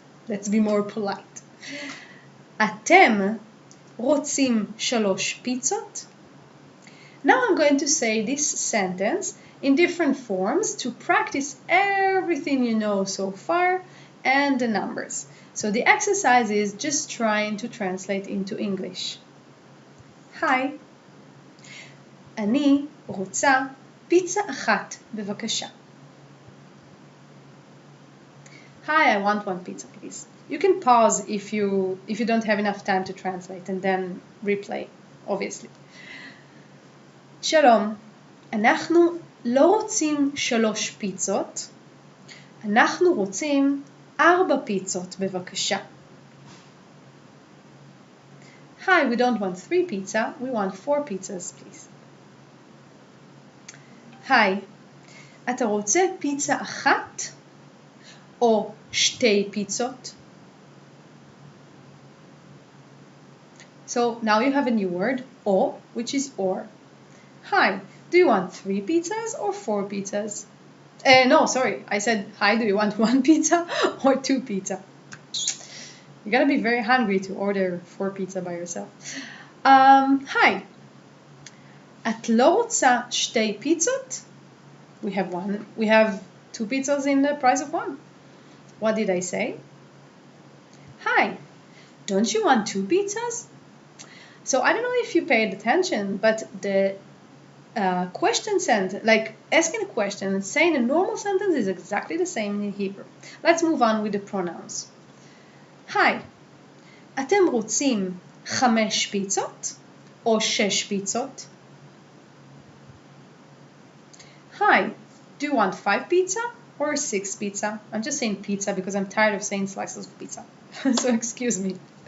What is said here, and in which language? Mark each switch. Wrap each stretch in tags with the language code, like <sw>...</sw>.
<en>Let's be more polite.</en> <he>אתם רוצים 3 פיצות?</he> <en>Now I'm going to say this sentence in different forms to practice everything you know so far and the numbers. So the exercise is just trying to translate into English. Hi,</en> <he>אני רוצה פיצה אחת, בבקשה.</he> <en>Hi, I want one pizza, please. You can pause if you don't have enough time to translate and then replay, obviously.</en> <he>שלום, אנחנו לא רוצים 3 פיצות, אנחנו רוצים 4 פיצות בבקשה.</he> <en>Hi, we don't want 3 pizza, we want 4 pizzas, please. Hi,</en> <he>אתה רוצה פיצה אחת או 2 פיצות?</he> <en>So now you have a new word, o, which is or. Hi, do you want 3 pizzas or 4 pizzas? No, sorry, I said, hi, do you want 1 pizza or 2 pizza? You gotta be very hungry to order 4 pizza by yourself. Hi,</en> <he>את לא רוצה 2 פיצות?</he> <en>We have 2 pizzas in the price of 1. What did I say? Hi, don't you want 2 pizzas? So I don't know if you paid attention, but the question sentence, like asking a question and saying a normal sentence, is exactly the same in Hebrew. Let's move on with the pronouns. Hi,</en> <he>אתם רוצים 5 פיצות או 6 פיצות?</he> <en>Hi, do you want 5 pizza or 6 pizza? I'm just saying pizza because I'm tired of saying slices of pizza. So excuse me.</en>